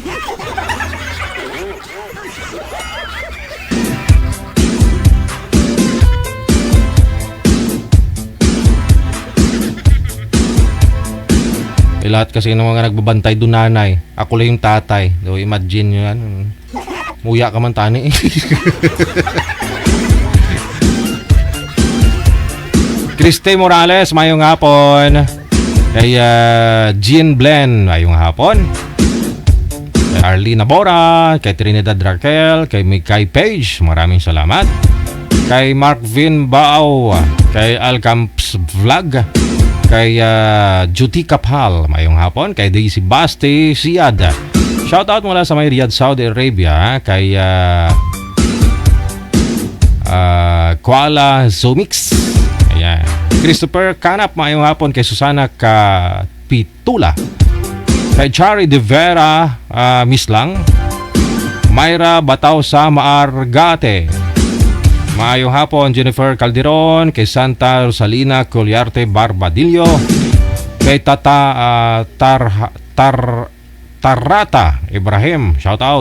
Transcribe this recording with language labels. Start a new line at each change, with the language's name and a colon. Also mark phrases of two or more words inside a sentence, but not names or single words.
Filipino: Lahat kasi ng mga nagbabantay doon nanay. Ako lang yung tatay. So, imagine nyo yan.
Bikol: Muya ka man tani.
Hiligaynon: Christy Morales, mayong hapon. Kay Jean Blen, mayong hapon. Kay Arlene Bora,
Filipino: kay Trinidad Raquel, kay Mikay Page, maraming salamat.
Hiligaynon: Kay Mark Vin Bao, kay Alcamps Vlog, kay Juti Kapal, mayong hapon.
Filipino: Kay Daisy Basti Siad, shoutout mula sa may Riyadh, Saudi Arabia.
Hiligaynon: Kay Kuala Zomix, ayan. Christopher Canap, mayong hapon. Kay Susana Kapitula, kay Chari De Vera Mislang, Myra Bataw sa Maargate, maayong hapon. Jennifer Calderon, kay Santa Rosalina Colyarte Barbadillo, kay Tata Tarata Ibrahim, shout out.